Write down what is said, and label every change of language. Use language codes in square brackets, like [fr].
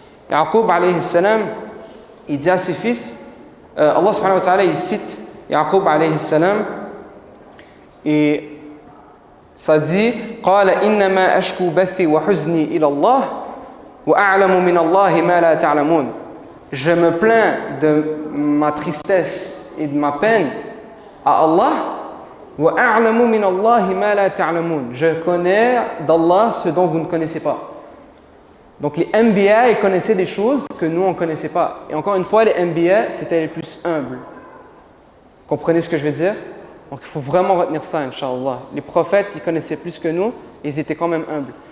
[fr] Yaqub alayhi salam, il dit à ses fils, Allah subhanahu wa ta'ala, il cite Yaqub alayhi salam, et ça dit [ar] قال إنما أشكو بثي وحزني إلى الله وأعلم من الله ما لا تعلمون. [fr] Je me plains de ma tristesse et de ma peine à Allah. [ar] وأعلم من الله ما لا تعلمون. [fr] Je connais d'Allah ce dont vous ne connaissez pas. Donc les MBA, ils connaissaient des choses que nous on ne connaissait pas. Et encore une fois, les MBA, c'était les plus humbles. Comprenez ce que je veux dire? Donc il faut vraiment retenir ça, Inch'Allah. Les prophètes, ils connaissaient plus que nous, et ils étaient quand même humbles.